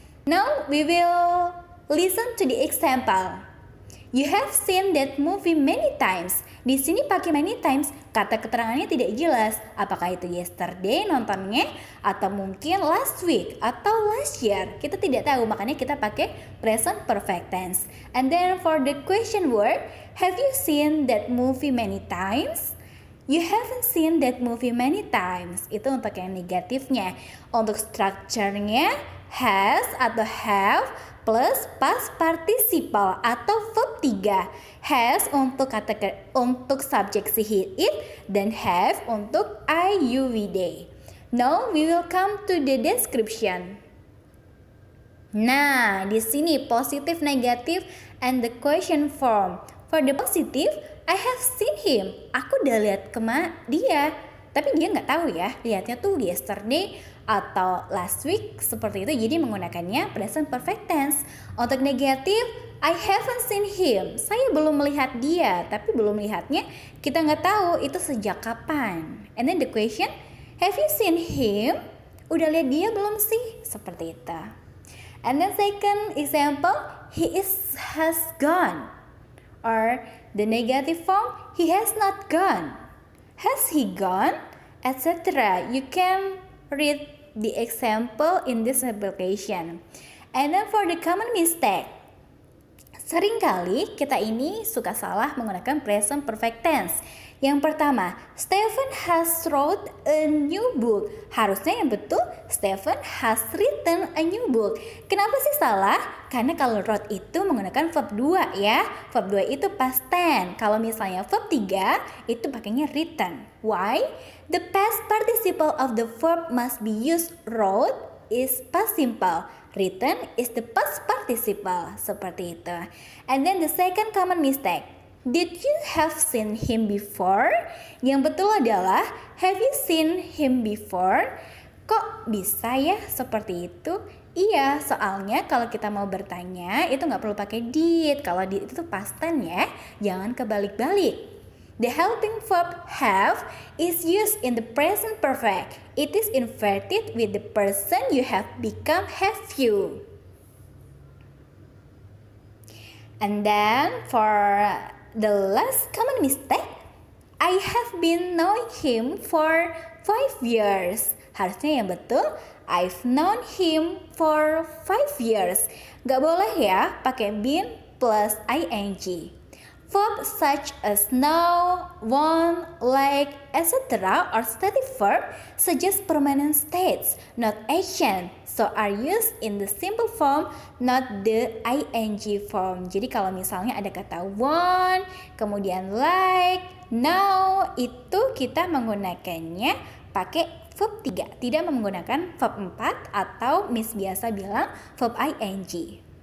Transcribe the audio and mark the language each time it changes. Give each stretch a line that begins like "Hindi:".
English: Now we will listen to the example. You have seen that movie many times.
Indonesian: Di sini pakai many times, kata keterangannya tidak jelas. Apakah itu yesterday nontonnya atau mungkin last week atau last year. Kita tidak tahu, makanya kita pakai present perfect tense.
English: And then for the question word, have you seen that movie many times? You haven't seen that movie many times.
Indonesian: Itu untuk yang negatifnya. Untuk structure-nya has atau have plus past participle atau verb 3. Has untuk untuk subjek si he it dan have untuk I you we they.
English: Now we will come to the description.
Indonesian: Nah, di sini positif, negatif
English: and the question form. For the positive, I have seen him.
Indonesian: Aku udah lihat dia. Tapi dia nggak tahu ya, lihatnya tuh yesterday atau last week seperti itu. Jadi menggunakannya present perfect tense. Untuk negatif,
English: I haven't seen him.
Indonesian: Saya belum melihat dia, tapi belum melihatnya kita nggak tahu itu sejak kapan.
English: And then the question, have you seen him?
Indonesian: Udah lihat dia belum sih? Seperti itu.
English: And then second example, has gone. Or the negative form, he has not gone. Has he gone? Etc. You can read the example in this application. And then for the common mistake.
Indonesian: Seringkali kita ini suka salah menggunakan present perfect tense. Yang pertama,
English: Stephen has wrote a new book.
Indonesian: Harusnya yang betul,
English: Stephen has written a new book.
Indonesian: Kenapa sih salah? Karena kalau wrote itu menggunakan verb 2 ya. Verb 2 itu past tense. Kalau misalnya verb 3 itu pakainya written. Why?
English: The past participle of the verb must be used. Wrote is past simple. Written is the past participle.
Indonesian: Seperti itu.
English: And then the second common mistake. Did you have seen him before?
Indonesian: Yang betul adalah
English: have you seen him before?
Indonesian: Kok bisa ya seperti itu? Iya, soalnya kalau kita mau bertanya itu nggak perlu pakai did. Kalau did itu past tense ya, jangan kebalik-balik.
English: The helping verb have is used in the present perfect. It is inverted with the person you have become have you. And then for the last common mistake, I have been knowing him for 5 years.
Indonesian: Harusnya yang betul,
English: I've known him for 5 years.
Indonesian: Gak boleh ya pakai
English: been plus ing. Verb such as now, want, like, etc. or stative verb suggest permanent states, not action. So are used in the simple form, not the ing form.
Indonesian: Jadi kalau misalnya ada kata want, kemudian like, now, itu kita menggunakannya pakai verb 3. Tidak menggunakan verb 4 atau Miss biasa bilang verb ing.